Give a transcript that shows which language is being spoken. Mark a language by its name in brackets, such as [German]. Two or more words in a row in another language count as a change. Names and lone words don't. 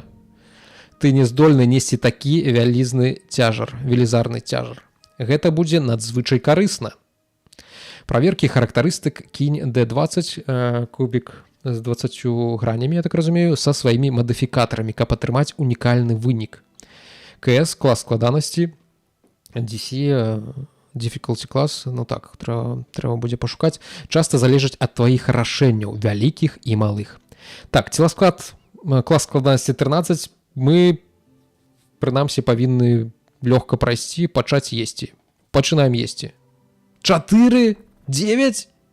[Belarusian] Ты не здольны несці такі велізарны цяжар. Гэта будзе надзвычай карысна. Праверкі характарыстык кінь D20 кубік з 20 гранямі, я так разумею, са сваімі мадыфікатарамі, каб атрымаць унікальны вынік. КС, клас складанасці, [English] DC, difficulty class, [Belarusian] ну так, трэба будзе пашукаць, часта залежаць ад тваіх рашэнняў, вялікіх і малых. Так, целасклад, клас складанасці 13, мы, прынамсі, павінны лёгка прайсці, пачаць есці. Пачынаем есці. 4? 9?